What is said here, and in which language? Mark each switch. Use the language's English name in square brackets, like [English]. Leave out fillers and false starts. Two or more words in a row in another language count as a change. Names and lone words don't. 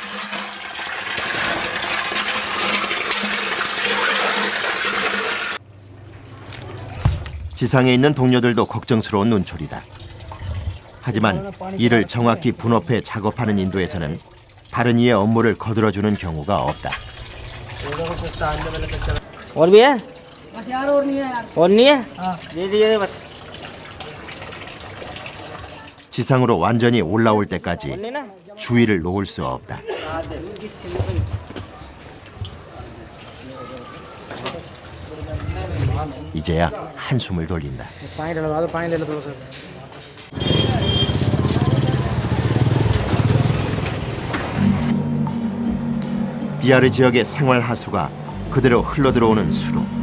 [Korean] 지상에 있는 동료들도 걱정스러운 눈초리다. 하지만 이를 정확히 분업해 작업하는 인도에서는 다른 이의 업무를 거들어주는 경우가 없다. [Hindi] और भी है? बस यार और नहीं है यार। और नहीं है? हाँ। ये बस। [Korean] 지상으로 완전히 올라올 때까지 주의를 놓을 수 없다. 이제야 한숨을 돌린다. 비아르 지역의 생활 하수가 그대로 흘러들어오는 수로.